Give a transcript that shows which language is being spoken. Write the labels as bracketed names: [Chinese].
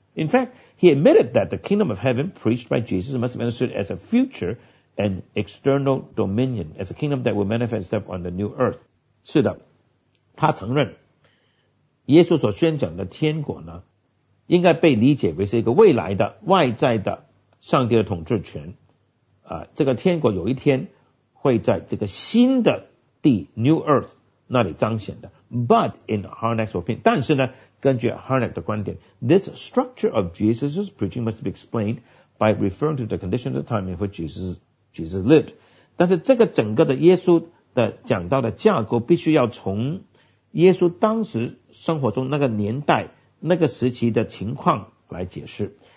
[English] In fact he admitted that the kingdom of heaven preached by Jesus must be understood as a future and external dominion as a kingdom that will manifest itself on the new earth。 [Chinese] 是的，他承认耶稣所宣讲的天国呢应该被理解为是一个未来的外在的上帝的统治权，这个天国有一天会在这个新的地 New Earth 那里彰显的。 [English] But in Harnack's opinion， [Chinese] 但是呢根据 Harnack 的观点， [English] This structure of Jesus' preaching must be explained by referring to the condition of the time in which Jesus lived。 [Chinese] 但是这个整个的耶稣的讲到的架构必须要从耶稣当时生活中那个年代那个时期的情况来解释。